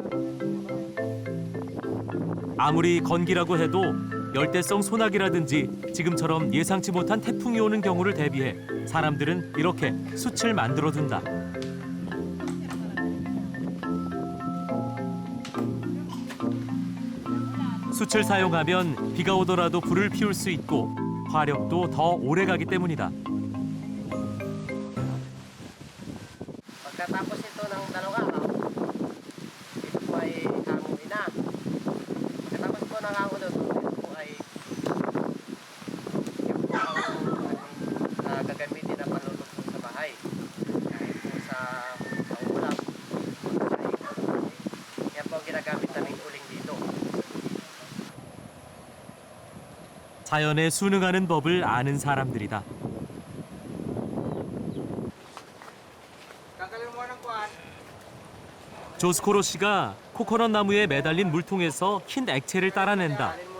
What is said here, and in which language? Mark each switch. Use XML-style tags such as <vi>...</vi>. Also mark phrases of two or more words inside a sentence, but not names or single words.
<ko>아무리 건기라고 해도 열대성 소나기라든지 지금처럼 예상치 못한 태풍이 오는 경우를 대비해 사람들은 이렇게 숯을 만들어둔다. 숯을 사용하면 비가 오더라도 불을 피울 수 있고 화력도 더 오래가기 때문이다.</ko> <tl>Pagkatapos ito ng dalawang araw, ito po ay hanguin na. Pagkatapos po ng hanguin ito po ay yung po ang gagamitin na panluluto sa bahay. Kahit po sa ulam, yan po ang ginagamit namin uling dito.</tl> <ko>자연에 순응하는 법을 아는 사람들이다. 조스코로 씨가 코코넛 나무에 매달린 물통에서 흰 액체를 따라낸다.</ko>